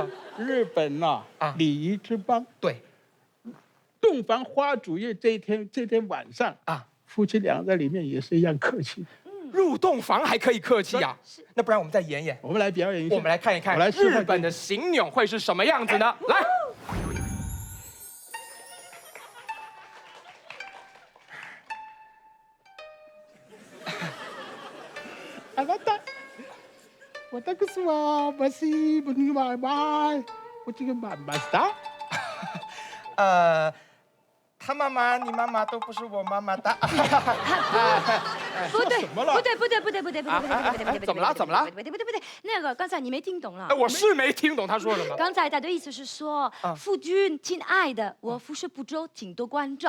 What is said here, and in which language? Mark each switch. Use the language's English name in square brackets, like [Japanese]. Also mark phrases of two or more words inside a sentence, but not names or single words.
[Chinese] 日本礼仪之邦。对。洞房花烛夜这天晚上夫妻俩在里面也是一样客气。入洞房还可以客气啊？那不然我们再演演。我们来表演一下。我们来看一看日本的新娘会是什么样子呢？来。あなた、私は私にはバイ、こっちがバイスタ。他妈妈、你妈妈都不是我妈妈的。不对，怎么了？不对，怎么了？不对，那个刚才你没听懂了。我是没听懂他说什么。刚才他的意思是说，夫君，亲爱的，我服侍不周，请多关照。